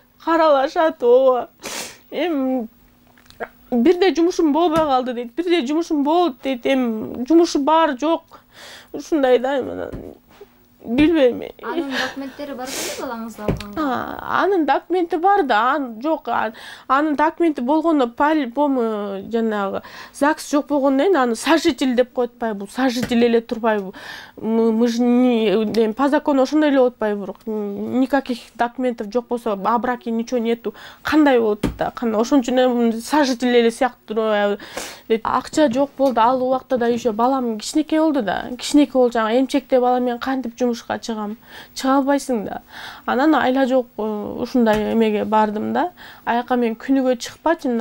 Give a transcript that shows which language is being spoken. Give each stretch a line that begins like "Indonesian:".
Kyrgyz: Каралашат, ооба. Эми бирде жумушум болбой калды дейт, бирде жумушум болот дейт, эми жумушу бар жок. Ушундай да, билбейм. Анын документтери бар беле балаңызды алганга? Анын документи бар да, жок. Анын документи болгондо жанагы ЗАГС жок болгондон кийин аны сожитель деп коет атпайбы? Бул сожитель эле турбайбы?
Russian: Мы же по закону
Kyrgyz: ошондой эле болуп атпайбы?
Russian: Никаких документов
Kyrgyz: жок болсо,
Russian: о браке ничего нету.
Kyrgyz: Кандай болот да? Ошон үчүн сожитель эле сыяктуу турбайбы? Акча жок болду. Ал убакта да еще балам кичинекей болду да. Кичинекей болуп жаңа эмчекте балам менен кантип жумушка чыгам? Чыга албайсың да. Анан айла жок ушундай эмеге бардым да. Аяка мен күнүгө чыкпачымын.